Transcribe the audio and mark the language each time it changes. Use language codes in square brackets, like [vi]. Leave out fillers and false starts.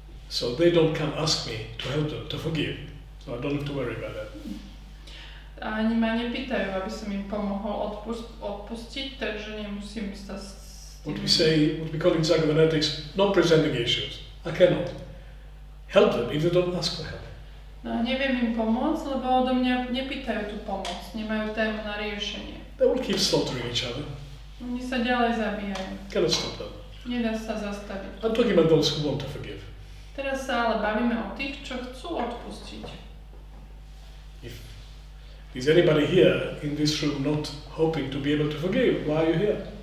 [en] So they don't come ask me to help them to forgive. So I don't have to worry about that. [sk] A ani ma nepýtajú, aby som im pomohol odpustiť, takže nemusím sa s tým... [en] What we call in psychoanalytics, not presenting issues. I cannot help them if they don't ask for help. [sk] No, neviem im pomôcť, lebo odo mňa nepýtajú tú pomoc, nemajú tému na riešenie. [en] They will keep slaughtering each other. [sk] Oni sa ďalej zabíjajú. [en] Cannot stop them. [sk] Nedá sa zastaviť. [en] I'm talking about those who want to forgive. [sk] Teraz sa ale bavíme o tých, čo chcú odpustiť. [en] If is anybody here in this room not hoping to be able to forgive, why are you here?